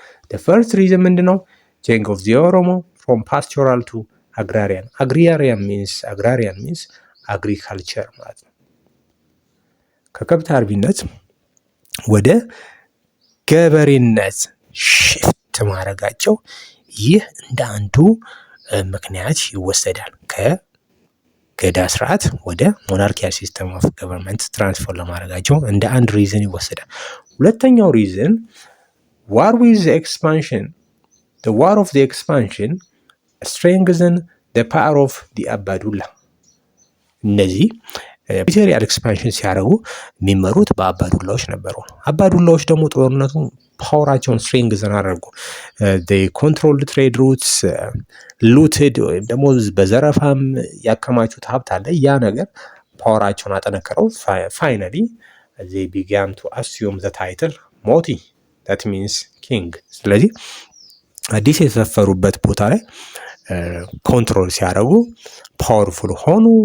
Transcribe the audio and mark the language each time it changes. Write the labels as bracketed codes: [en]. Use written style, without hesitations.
[en] The first reason [am] ምንድነው? [en] change of the Oromo from pastoral to agrarian. agrarian means agriculture [am] ማለት ነው። ከከብት አርቢነት ወደ ገበሬነት ሽፍት ማድረጋቸው ይህ እንደ አንዱ ምክንያት ይወሰዳል። ከገዳ ስርዓት ወደ ሞናርኪያል ሲስተም ኦፍ ገቨርንመንት ትራንስፈር ለማድረጋቸው እንደ አንድ ሪዝን ይወሰዳል። ሁለተኛው ሪዝን [en] war with the expansion. The war of the expansion strengthened the power of the አባዱላ [am] እነዚህ ቴሪቶሪያል ኤክስፓንሽን ሲያደርጉ የሚመሩት በአባዱላዎች ነበሩ። አባዱላዎች ደግሞ ጦርነቱ ፓወራቸውን ስትሬንግዘን አደረጉ። ኮንትሮልድ ትሬድ ሩትስ፣ ሉትድ ወይም ደግሞ በዘረፋም ያከማቹት ሀብት አለ። ያ ነገር ፓወራቸውን አጠነከረው። ፋይናሊ [en] they began to assume the title [am] ሞቲ [en] that means king። [am] ስለዚህ አዲስ የተሰፈሩበት ቦታ ላይ ኮንትሮል ሲያደርጉ ፓወርፉል ሆኑ።